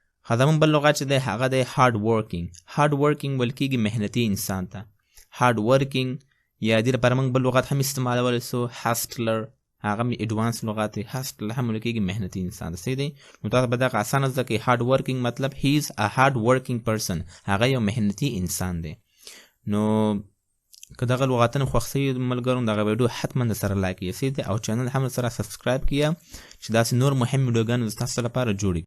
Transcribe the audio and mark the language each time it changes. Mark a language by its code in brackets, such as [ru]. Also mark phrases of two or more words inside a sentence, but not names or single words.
[ps] زمون بل لغت چې دی هغه دی [en] hard working. hard working [ps] ویل کېږي محنتي انسان ته. [en] hard working [ps] یا دې لپاره موږ بل لغت هم استعمالولی سو هاسټلر، هغه مې اډوانس لغت دی. هاسټلر هم ویل کېږي محنتي انسان ته. صحیح دی؟ نو تاسو به دغه اسانه زده کړئ. [en] hard working [ps] مطلب [en] he is a hard working person, [ps] هغه یو محنتي انسان دی. نو که دغه لغتونه خوښ شوي ملګرو دغه ویډیو حتما د سره لایک یې او چینل هم سره سبسکرایب کړئ چې داسې نور مهم ویډیوګانې ستاسو لپاره جوړي.